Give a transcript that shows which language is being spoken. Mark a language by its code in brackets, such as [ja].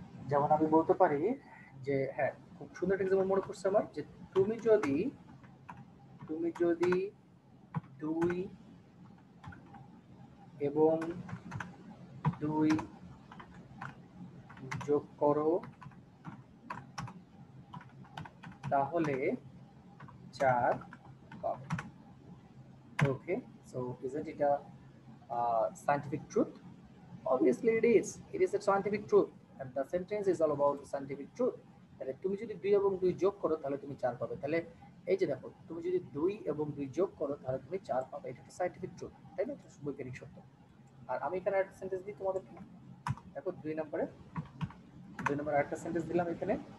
[bn] যেমন আমি বলতে পারি যে হ্যাঁ, খুব সুন্দর একটা এক্সাম্পল মনে করছে আমার, যে তুমি যদি, তুমি যদি 2 এবং 2 যোগ করো তাহলে 4 পাবে। [en] Okay, so isn't it a scientific truth? Obviously it is. It is a scientific truth, and the sentence is all about the scientific truth. [bn] তাহলে তুমি যদি 2 এবং 2 যোগ করো তাহলে তুমি 4 পাবে। তাহলে এই যে দেখো, তুমি যদি 2 এবং 2 যোগ করো তাহলে তুমি 4 পাবে, এটা একটা সায়েন্টিফিক ট্রুথ, তাই না, এটা বৈজ্ঞানিক সত্য। আর আমি এখানে একটা সেন্টেন্স দিই তোমাদেরকে, দেখো 2 নম্বরে আরেকটা সেন্টেন্স দিলাম এখানে,